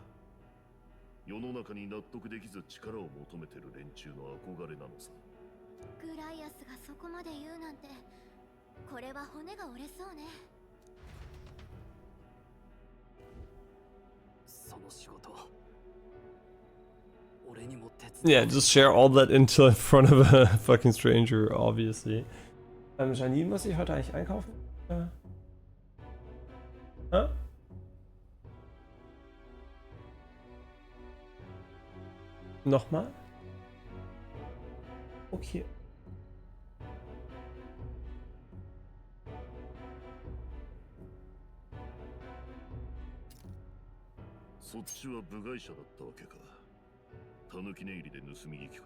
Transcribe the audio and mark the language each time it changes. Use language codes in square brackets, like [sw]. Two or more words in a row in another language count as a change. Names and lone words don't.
[ja] 世の中に納得できず力を求めてる連中の憧れなのさ。グライアスがそこまで言うなんて、これは骨が折れそうね。その仕事、俺にも手伝 [en] Yeah, just share all that intel in front of a fucking stranger, obviously. [de] Janine, muss ich heute eigentlich einkaufen? Hä? Nochmal? Okay. [ja] そっちは部外者だったわけか。たぬき寝入りで盗み聞きか。